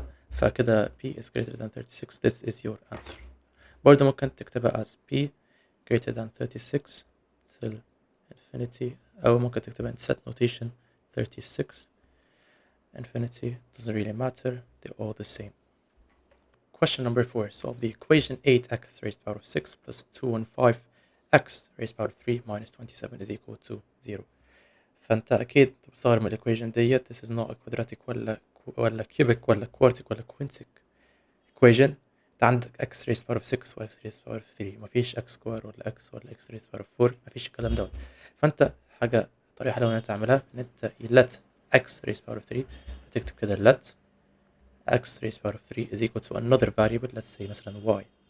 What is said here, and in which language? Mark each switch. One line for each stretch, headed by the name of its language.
Arabic: فكده
English: p is greater than 36. This is your answer.
Arabic: برضه ممكن تكتبها
English: as p greater than 36 till infinity,
Arabic: أو ممكن تكتبها
English: in set notation 36 infinity. Doesn't really matter. They're all the same. Question number 4. Solve the equation 8x raised to the power of 6 plus 215x raised to the power of 3 minus 27 is equal to 0.
Arabic: فأنت أكيد بتستغرب من equation ديت.
English: This is not a quadratic
Arabic: ولا
English: cubic ولا quartic ولا quintic equation.
Arabic: أنت عندك
English: x raised to the power of 6 و x raised to the power of 3.
Arabic: مفيش
English: x square
Arabic: ولا
English: x ولا x raised to the power of 4.
Arabic: مفيش الكلام دوت. فأنت طريقة حلوة إن أنت
English: تعملها إن أنت let x raised to the power of 3
Arabic: فتكتب كده
English: let x raised to the power of 3 is equal to another variable, let's say
Arabic: مثلا
English: y.